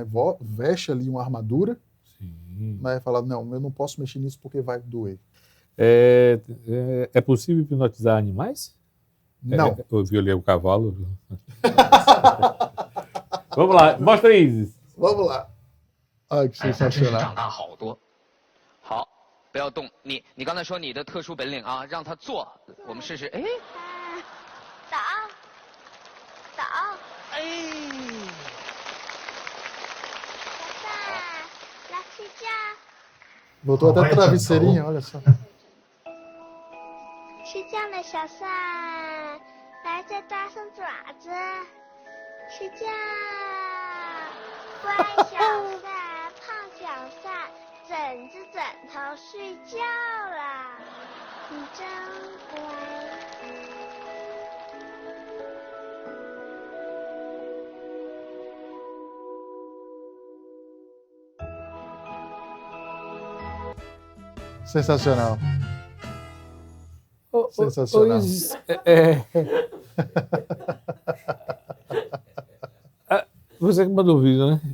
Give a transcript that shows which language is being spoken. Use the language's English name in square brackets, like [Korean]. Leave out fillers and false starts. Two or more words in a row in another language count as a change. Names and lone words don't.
[Portuguese] Veste ali uma armadura, né? E fala, não, eu não posso mexer nisso porque vai doer. É possível hipnotizar animais? Não. Eu vi ali o cavalo. Vamos lá, mostra aí, Isis. Vamos lá. Ai, que sensacional. [Chinese] 长大好多。好，不要动。你刚才说你的特殊本领啊，让他坐，我们试试。哎，倒，哎，小帅，来睡觉。 [Portuguese] Botou até travesseirinho, olha só. [Chinese] 睡觉了，小帅，来再搭上爪子，睡觉。乖小帅，胖小帅，枕着枕头睡觉啦，你真乖。 [Portuguese] Sensacional. Sensacional. Isis, você que mandou o vídeo, né?